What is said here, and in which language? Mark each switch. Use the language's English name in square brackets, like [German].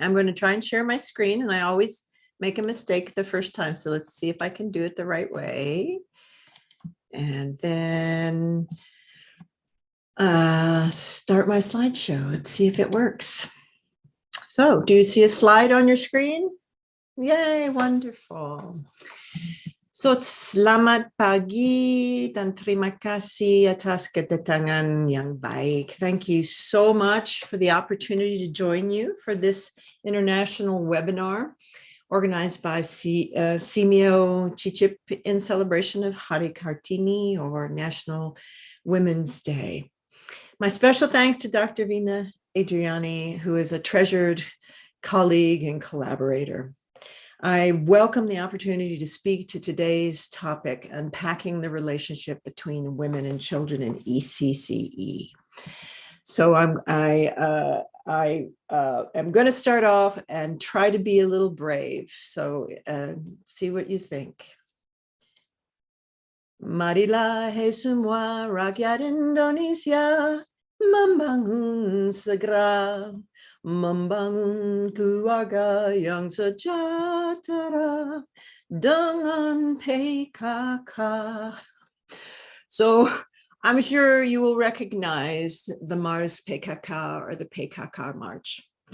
[English] I'm going to try and share my screen, and I always make a mistake the first time. So let's see if I can do it the right way. And then start my slideshow. Let's see if it works. So do you see a slide on your screen? Yay, wonderful. [Indonesian] So selamat pagi dan terima kasih atas kedatangan yang baik. [English] Thank you so much for the opportunity to join you for this international webinar. organized by Simeo Chichip in celebration of Hari Kartini, or National Women's Day. My special thanks to Dr. Vina Adriani, who is a treasured colleague and collaborator. I welcome the opportunity to speak to today's topic, unpacking the relationship between women and children in ECCE. So I am going to start off and try to be a little brave. So see what you think. [Indonesian] Marilah hai semua rakyat Indonesia, membangun segera, membangun keluarga yang sejahtera dengan PKK. [English] So I'm sure you will recognize the Mars PKK, or the PKK March.